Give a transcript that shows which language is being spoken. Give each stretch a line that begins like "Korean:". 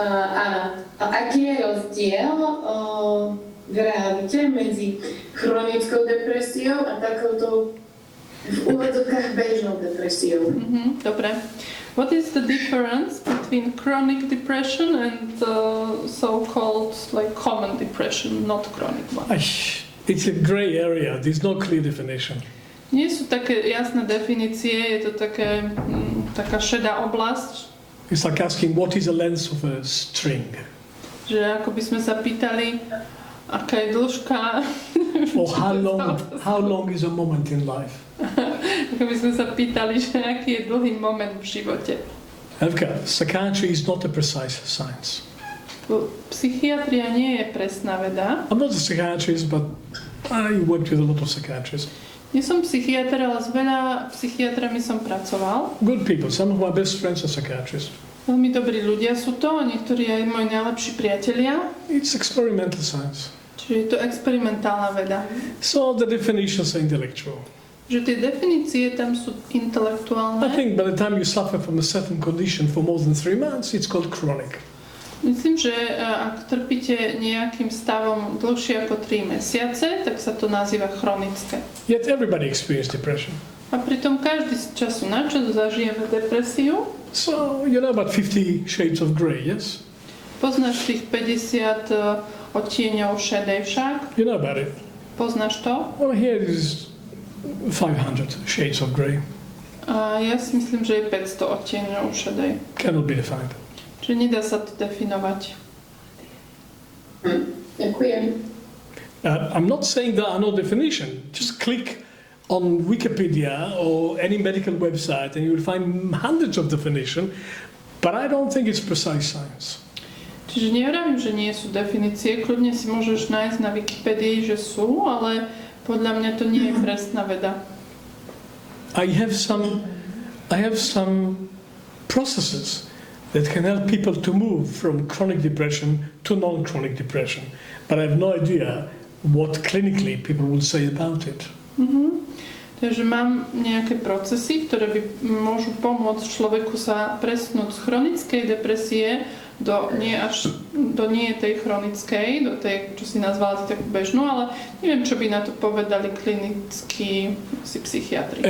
Slovak: Áno. A aký je rozdiel v realite medzi chronickou depresiou a takouto v úvodzovkách bežnou depresiou? Dobre.
English: What is the difference between chronic depression and so-called like common depression, not chronic one? It's a grey area. There's no clear definition.
Slovak: Nie sú také jasné definície, je to taká šedá oblasť.
English: It's like asking what is the length of a string.
Slovak: Že ako by sme sa pýtali, aká je dĺžka.
English: Or how long is a moment in life.
Slovak: Ako by sme sa pýtali, že aký je dlhý moment v živote.
English: Okay, psychiatry is not a precise science.
Slovak: Psychiatria nie je presná veda.
English: I'm not a psychiatrist, but I worked with a lot of psychiatrists.
Slovak: Nie som psychiatr, ale s veľa psychiatrami som pracoval.
English: Good people. Some of my best friends are psychiatrists.
Slovak: Veľmi dobrí ľudia sú to, niektorí aj moji najlepší priatelia.
English: It's experimental science.
Slovak: Čiže je to experimentálna veda.
English: So the definitions are intellectual.
Slovak: Že tie definície tam sú intelektuálne.
English: I think by the time you suffer from a certain condition for more than 3 months, it's called chronic.
Slovak: Myslím, že ak trpíte nejakým stavom dlhšie ako 3 mesiace, tak sa to nazýva chronické.
English: Yet everybody experiences depression.
Slovak: A pritom každý z času na čas zažijeme depresiu.
English: So you know about 50 shades of grey, yes?
Slovak: Poznáš tých 50 odtieňov šedej však?
English: You know about it.
Slovak: Poznáš to?
English: Well, here is 500 shades of grey.
Slovak: A ja si myslím, že je 500 odtieňov šedej.
English: Cannot be defined.
Slovak: Čiže nedá sa to definovať. Ďakujem.
English: I'm not saying there are no definition. Just click on Wikipedia or any medical website and you will find hundreds of definitions, but I don't think it's precise science.
Slovak: Čiže nevravím, že nie sú definície, kľudne si môžeš nájsť na Wikipedii, že sú, ale podľa mňa to nie je presná veda.
English: I have some processes that can help people to move from chronic depression to non-chronic depression. But I have no idea what clinically people will say about it.
Slovak: Takže mám nejaké procesy, ktoré by môžu pomôcť človeku sa presunúť z chronickej depresie do nie tej chronickej, do tej, čo si nazvala takú bežnú, ale neviem, čo by na to povedali klinickí psychiatri.